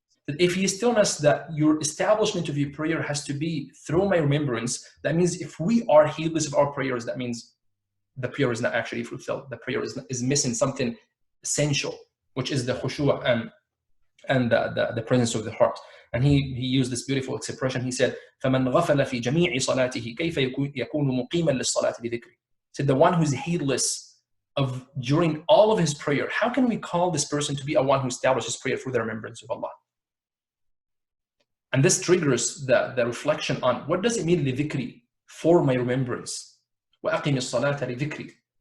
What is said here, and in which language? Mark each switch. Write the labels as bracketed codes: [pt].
[en] That if you stillness, that your establishment of your prayer has to be through my remembrance, that means if we are heedless of our prayers, that means the prayer is not actually fulfilled. The prayer is missing something essential, which is the khushu' and the presence of the heart. And he used this beautiful expression. He said, [ar] فَمَنْ غَفَلَ فِي جَمِيعِ صَلَاتِهِ كَيْفَ يَكُونُ مُقِيمًا لِلصَّلَاةِ لِذِكْرِ. [en] Said the one who's heedless of during all of his prayer, how can we call this person to be a one who establishes prayer for the remembrance of Allah? And this triggers the reflection on what does it mean لِذِكْرِ, for my remembrance. [ar] وَأَقِمِ الصَّلَاةَ لِذِكْرِ.